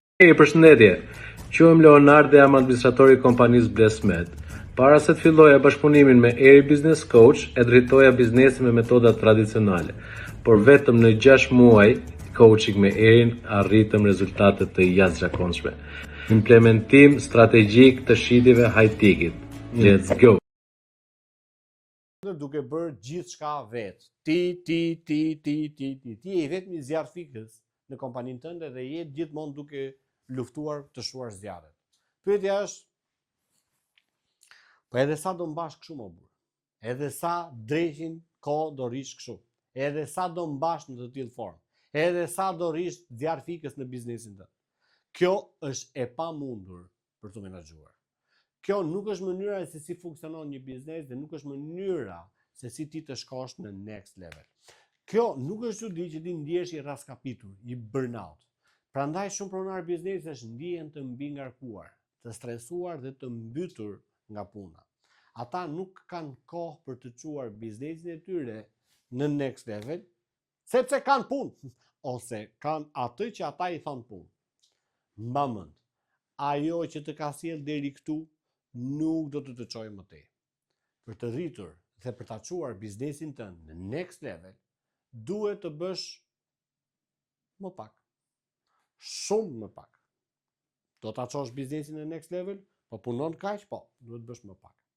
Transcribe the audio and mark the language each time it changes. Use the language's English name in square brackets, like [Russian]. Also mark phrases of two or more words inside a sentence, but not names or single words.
[Albanian] Përshëndetje, quhem Leonard dhe jam administratori i kompanisë Blessmed. Para se të filloja bashkëpunimin me Eri Business Coach, e drejtoja biznesin me metoda tradicionale, por vetëm në 6 muaj coaching me Erin arritëm rezultate të jashtëzakonshme. Implementim strategjik të shitjeve [English] high ticket. Let's go. [Albanian] Duke bërë gjithçka vetë. Ti je vetëm i zjarr fikës në kompaninë tënde dhe je gjithmonë duke luftuar të shuar zjarret. Pyetja është, po edhe sa do mbash kështu më burr? Edhe sa dreqin kohë do rish kështu? Edhe sa do mbash në të tillë formë? Edhe sa do rish zjarr fikës në biznesin tënd? Kjo është e pamundur për të menaxhuar. Kjo nuk është mënyra se si funksionon një biznes dhe nuk është mënyra se si ti të shkosh në [English] next level. [Albanian] Kjo nuk është çudi që ti ndihesh i raskapitur, i burnout. Prandaj shumë pronar biznesesh ndihen të mbi ngarkuar, të stresuar dhe të mbytur nga puna. Ata nuk kanë kohë për të çuar biznesin e tyre në [English] next level, [Albanian] sepse kanë punë, ose kanë atë që ata i thonë punë. Mba mend, ajo që të ka sjell deri këtu nuk do të çojë më tej. Për të rritur dhe për ta çuar biznesin tënd në [English] next level, [Albanian] duhet të bësh më pak. Shumë më pak. Do ta çosh biznesin në [English] next level, [Albanian] po punon kaq, po, duhet bësh më pak.